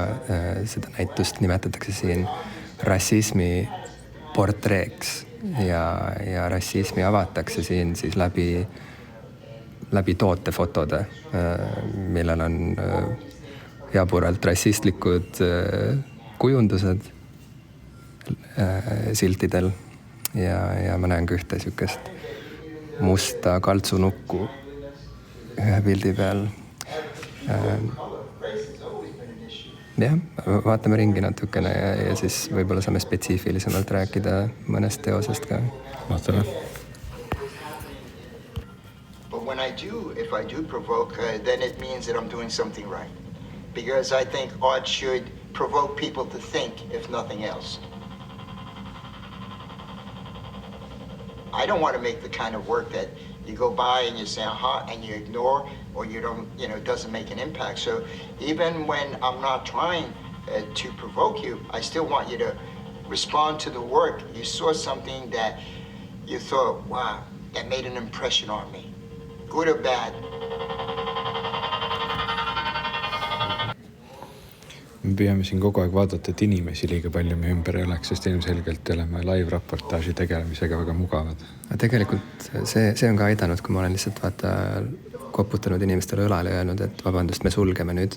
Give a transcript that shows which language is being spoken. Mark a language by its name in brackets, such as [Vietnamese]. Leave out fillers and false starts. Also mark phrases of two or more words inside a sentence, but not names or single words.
[Estonian] Seda näitust nimetatakse siin rassismi portreeks ja rassismi avatakse siin siis läbi tootefotode, millel on jaburalt rassistlikud kujundused siltidel ja ma näen ka ühte sükest musta kaltsunukku ühe pildi peal. Jah, vaatame ringi natukene ja siis võib-olla saame spetsiifilisemalt rääkida mõnest teosest ka. Vaatame. [English] But if I do provoke, then it means that I'm doing something right. Because I think art should provoke people to think, if nothing else. I don't want to make the kind of work that you go by and you say, and you ignore, or you don't, it doesn't make an impact. So even when I'm not trying to provoke you, I still want you to respond to the work. You saw something that you thought, wow, that made an impression on me, good or bad. [Estonian] Me püüame siin kogu aeg vaadata, et inimesi liiga palju me ümber ei oleks, sest ilmselgelt oleme live-raportaaži tegelemisega väga mugavad. Tegelikult see on ka aidanud, kui ma olen lihtsalt koputanud inimestele õlale ja öelnud, et vabandust, me sulgeme nüüd.